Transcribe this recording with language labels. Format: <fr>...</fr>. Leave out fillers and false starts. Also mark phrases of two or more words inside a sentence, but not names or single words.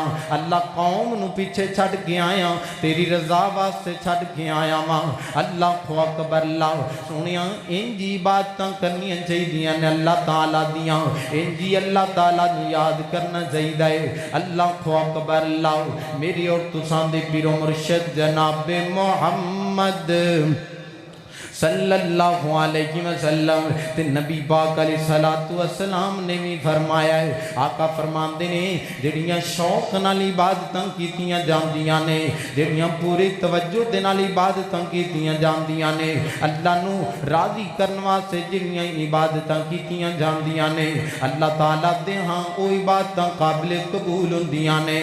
<pa>اللہ قوم نوں پیچھے چھڈ کے آیا، تیری رضا واسطے چھڈ کے آیا ماں.</pa> <ar>الله أكبر.</ar> <pa>اللہ سنیا انج عبادتاں کرنیاں چاہیے نے اللہ تعالیٰ دیاں، انج اللہ تعالیٰ نوں یاد کرنا چاہیے ہے.</pa> <ar>الله أكبر.</ar> <pa>اللہ میری اور تساں دے پیر و مرشد جناب محمد</pa> <ar>صلى الله عليه وسلم</ar> <pa>تے نبی پاک</pa> <ar>عليه الصلاة والسلام</ar> <pa>نے بھی فرمایا ہے. آقا فرماتے نے جیہڑیاں شوق نال عبادتاں کیتیاں جاندیاں نے، جیہڑیاں پوری توجہ دے نال عبادتاں کیتیاں جاندیاں نے، اللہ نوں راضی کرن واسطے جیہڑیاں عبادتاں کیتیاں جاندیاں نے، اللہ تعالیٰ دے ہاں او عبادتاں قابل قبول ہندیاں نے.</pa>